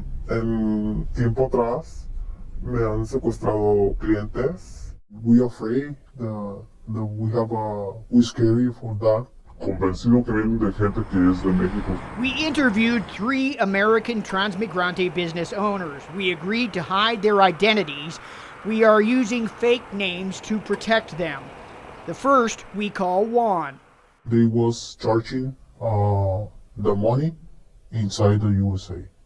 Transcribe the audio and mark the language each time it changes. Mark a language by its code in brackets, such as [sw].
[es] En tiempo atrás me han secuestrado clientes. [en] We afraid that we scary for that. [es] Convencido que vienen de gente que es de México. [en] We interviewed 3 American Transmigrante business owners. We agreed to hide their identities. We are using fake names to protect them. The first we call Juan. They was charging the money inside the USA.